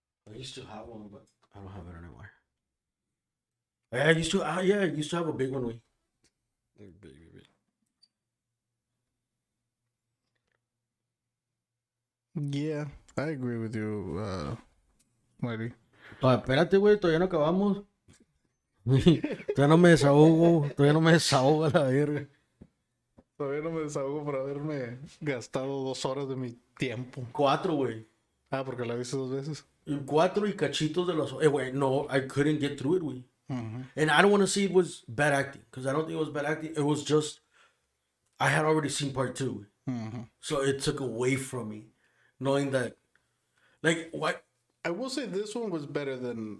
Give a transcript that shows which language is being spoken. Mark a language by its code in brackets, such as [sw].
[en] I used to have one, but I don't have it anymore. I used to have a big one. Big. Yeah, I agree with you, Mighty. [es] Espérate, güey, todavía no acabamos. Todavía no me desahogo a la verga. Todavía no me desahogo por haberme gastado 2 horas de mi tiempo. 4, güey. Ah, porque la viste 2 veces. 4 y cachitos de los... [en] güey, no, I couldn't get through it, güey. And I don't want to say it was bad acting, because I don't think it was bad acting. It was just, I had already seen part 2. So it took away from me, knowing that, like, what? I will say this one was better than...